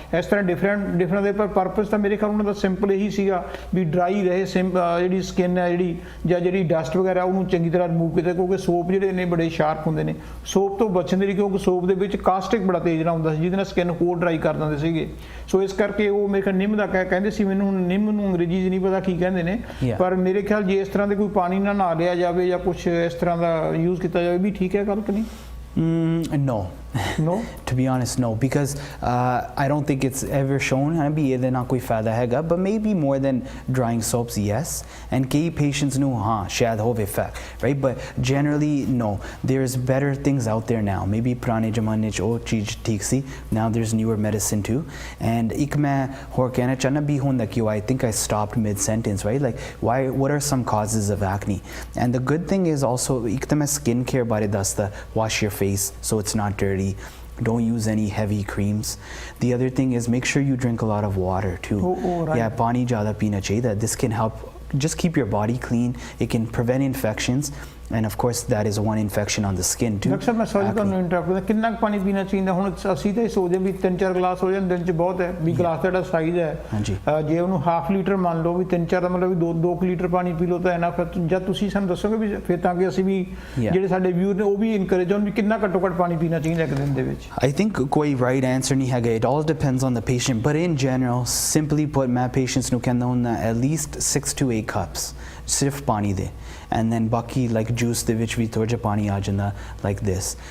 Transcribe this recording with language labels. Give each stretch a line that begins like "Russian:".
Punjabi: ਇਸ ਤਰ੍ਹਾਂ ਡਿਫਰੈਂਟ ਦੇ ਪਰ ਪਰਪਸ ਤਾਂ ਮੇਰੇ ਖਿਆਲ ਉਹਨਾਂ ਦਾ ਸਿੰਪਲ ਇਹੀ ਸੀਗਾ ਵੀ ਡਰਾਈ ਰਹੇ ਜਿਹੜੀ ਸਕਿਨ ਹੈ ਜਿਹੜੀ, ਜਾਂ ਜਿਹੜੀ ਡਸਟ ਵਗੈਰਾ ਉਹਨੂੰ ਚੰਗੀ ਤਰ੍ਹਾਂ ਰਿਮੂਵ ਕੀਤਾ, ਕਿਉਂਕਿ ਸੋਪ ਜਿਹੜੇ ਨੇ ਬੜੇ ਸ਼ਾਰਪ ਹੁੰਦੇ ਨੇ, ਸੋਪ ਤੋਂ ਬਚਣ ਦੇ ਲਈ, ਕਿਉਂਕਿ ਸੋਪ ਦੇ ਵਿੱਚ ਕਾਸਟਿਕ ਬੜਾ ਤੇਜ਼ ਨਾਲ ਹੁੰਦਾ ਸੀ ਜਿਹਦੇ ਨਾਲ ਸਕਿਨ ਹੋਰ ਡਰਾਈ ਕਰ ਦਿੰਦੇ ਸੀਗੇ। ਸੋ ਇਸ ਕਰਕੇ ਉਹ ਮੇਰੇ ਖਿਆਲ ਨਿੰਮ ਦਾ ਕਹਿੰਦੇ ਸੀ, ਮੈਨੂੰ ਨਿੰਮ ਨੂੰ ਅੰਗਰੇਜ਼ੀ 'ਚ ਨਹੀਂ ਪਤਾ ਕੀ ਕਹਿੰਦੇ ਨੇ, ਪਰ ਮੇਰੇ ਖਿਆਲ ਜੇ ਇਸ ਤਰ੍ਹਾਂ ਦੇ ਕੋਈ ਪਾਣੀ ਨਾਲ ਨਹਾ ਲਿਆ ਜਾਵੇ ਜਾਂ ਕੁਛ ਇਸ ਤਰ੍ਹਾਂ ਦਾ ਯੂਜ਼ ਕੀਤਾ ਜਾਵੇ ਵੀ ਠੀਕ ਹੈ ਗੱਲ ਕਿ ਨਹੀਂ?
English: No. No? To be honest, no, because I don't think it's ever shown but maybe more than drying soaps, yes. And key patients know,
Punjabi: shayad hove effect,
English: right? But generally, no. There's better things out there now. Maybe
Punjabi: purane zamane ch oh cheez theek si.
English: Now there's newer medicine too. And
Punjabi: ik main hor kehna chahna bhi hunda ki
English: I think I stopped mid-sentence, right? Like, what are some causes of acne? And the good thing is also,
Punjabi: ik ta main skincare bare dasta,
English: wash your face so it's not dirty. Don't use any heavy creams. The other thing is make sure you drink a lot of water too. Right. Yeah,
Punjabi: pani jada pina chahiye.
English: This can help just keep your body clean. It can prevent infections. And of course that is one infection on the skin too.
Hindi: Doctor, मैं
English: sorry to interrupt
Hindi: करता, कितना पानी पीना चाहिए?
Punjabi: ਹੁਣ ਅਸੀਂ ਤਾਂ ਸੋਚਦੇ ਵੀ 3-4 ਗਲਾਸ ਹੋ ਜਾਣ ਦਿਨ 'ਚ ਬਹੁਤ ਹੈ, ਵੀ ਗਲਾਸ ਦਾ ਜਿਹੜਾ ਸਾਈਜ਼ ਹੈ ਜੇ ਉਹਨੂੰ ਹਾਫ ਲੀਟਰ ਮੰਨ ਲਓ ਵੀ 3-4 ਦਾ ਮਤਲਬ ਵੀ 2 ਲੀਟਰ ਪਾਣੀ ਪੀ ਲਓ ਤਾਂ ਇਨਫ ਹੈ। ਜਦ ਤੁਸੀਂ ਸਾਨੂੰ ਦੱਸੋਗੇ ਵੀ ਫਿਰ ਤਾਂ ਕਿ ਅਸੀਂ ਵੀ ਜਿਹੜੇ ਸਾਡੇ ਵਿਊਅਰ ਨੇ ਉਹ ਵੀ ਇਨਕਰੇਜ ਹੋਣ ਵੀ ਕਿੰਨਾ ਘੱਟੋ ਘੱਟ ਪਾਣੀ ਪੀਣਾ ਚਾਹੀਦਾ ਇੱਕ ਦਿਨ ਦੇ ਵਿੱਚ?
English: I think
Punjabi: ਕੋਈ
English: right answer
Punjabi: ਨਹੀਂ ਹੈਗਾ,
English: it all depends on the patient, but in general, simply put, ਮੈਂ patients
Punjabi: ਨੂੰ ਕਹਿੰਦਾ ਹੁੰਦਾ
English: at least 6 to 8 cups
Punjabi: ਸਿਰਫ ਪਾਣੀ ਦੇ,
English: and then baki like juice
Punjabi: de vich vi thoda pani aa janda
English: like this.